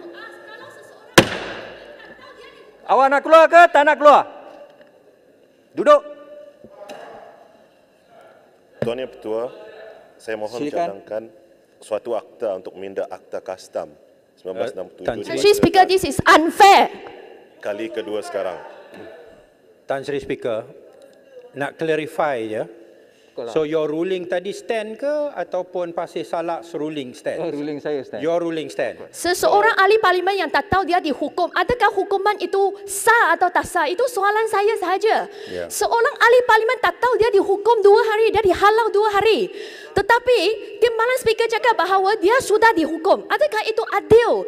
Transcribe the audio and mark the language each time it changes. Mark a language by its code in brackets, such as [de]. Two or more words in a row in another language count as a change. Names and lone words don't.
[ms] Awak nak keluar ke? Tak nak keluar? Duduk. Tuan Yang Pertua, saya mohon Silakan. cadangkan suatu akta untuk minda akta kastam 1967 Tan [en] Tan Sri Speaker, this is unfair. [ms] kali kedua sekarang. Tan Sri Speaker, nak clarify je. [en] So your ruling tadi stand [ms] ke ataupun [en] Pasir Salak's ruling stand? [ms] Ruling saya stand. [en] Your ruling stand. [ms] Seseorang ahli parlimen yang tak tahu dia dihukum, adakah hukuman itu sah atau tak sah? Itu soalan saya sahaja. Ya. Seorang ahli parlimen tak tahu dia dihukum 2 hari, dia dihalau 2 hari. Tetapi Timbalan Speaker cakap bahawa dia sudah dihukum. Adakah itu adil?